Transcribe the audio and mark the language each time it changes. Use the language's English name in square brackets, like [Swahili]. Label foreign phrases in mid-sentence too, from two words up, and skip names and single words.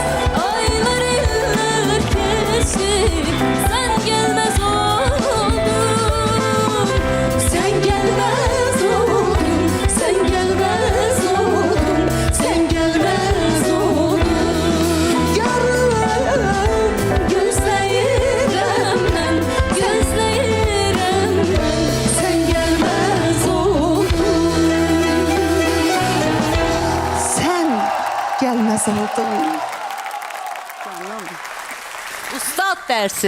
[Turkish] Aylar yıllar geçti, sen gelmez oldun. Sen gelmez oldun, sen gelmez oldun, sen gelmez oldun. yarın [Azerbaijani] Gözləyirəm mən, gözləyirəm mən, sən gəlməz oldun. [Turkish] sen gelmez oldun. [Azerbaijani] Ustad dərsi.